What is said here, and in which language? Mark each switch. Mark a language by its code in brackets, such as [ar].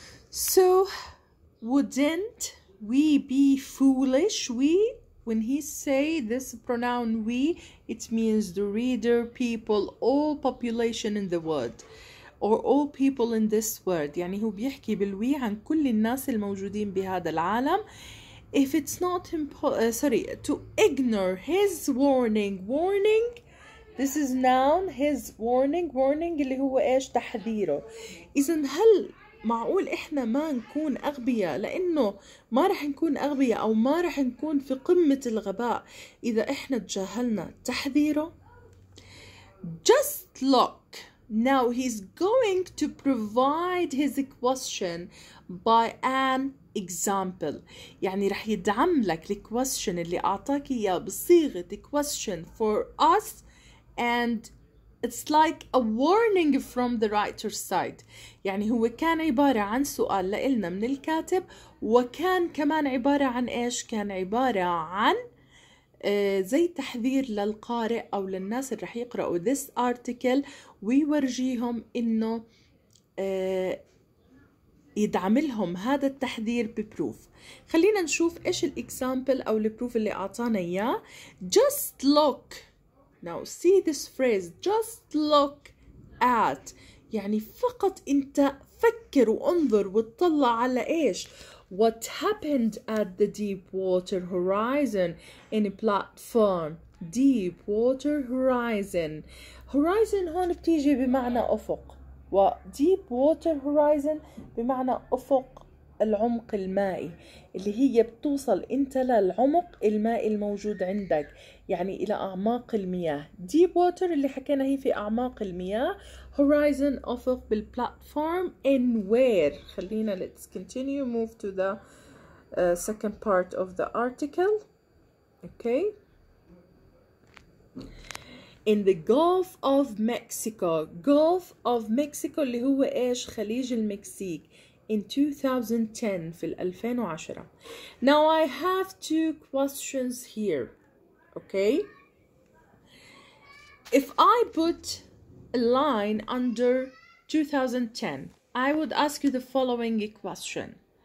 [en] So wouldn't we be foolish? We, when he say this pronoun we, it means the reader, people, all population in the world, or all people in this world. [ar] يعني هو بيحكي بالوي عن كل الناس الموجودين بهذا العالم. [en] If it's not to ignore his warning. This is noun. His warning [ar] اللي هو ايش؟ تحذيره. إذن هل معقول إحنا ما نكون أغبياء؟ لأنه ما رح نكون أغبياء أو ما رح نكون في قمة الغباء إذا إحنا تجاهلنا تحذيره. [en] Just look. Now he's going to provide his question by an example. [ar] يعني رح يدعم لك الكويستشن اللي أعطاك إياه بصيغة [en] question for us, and it's like a warning from the writer's side. [ar] يعني هو كان عبارة عن سؤال لإلنا من الكاتب، وكان كمان عبارة عن إيش؟ كان عبارة عن زي تحذير للقارئ أو للناس اللي رح يقرأوا [en] this article، [ar] ويورجيهم إنه يدعم لهم هذا التحذير ببروف. خلينا نشوف إيش الإكزامبل أو البروف اللي أعطانا إياه. [en] Just look. Now see this phrase. Just look at. [ar] يعني فقط أنت فكر وانظر وتطلع على إيش؟ [en] What happened at the Deepwater Horizon in a platform. Deepwater Horizon. [ar] Horizon هون بتيجي بمعنى أفق، و Deepwater Horizon بمعنى أفق العمق المائي، اللي هي بتوصل انت للعمق المائي الموجود عندك، يعني الى اعماق المياه. Deep water اللي حكينا هي في اعماق المياه. Horizon افق بالبلاتفورم. [en] In where. [ar] خلينا [en] let's continue move to the second part of the article. Okay. In the Gulf of Mexico. [ar] Gulf of Mexico اللي هو ايش؟ خليج المكسيك. [en] In 2010 في 2010. Now I have two questions here. Okay. If I put a line under 2010, I would ask you the following question.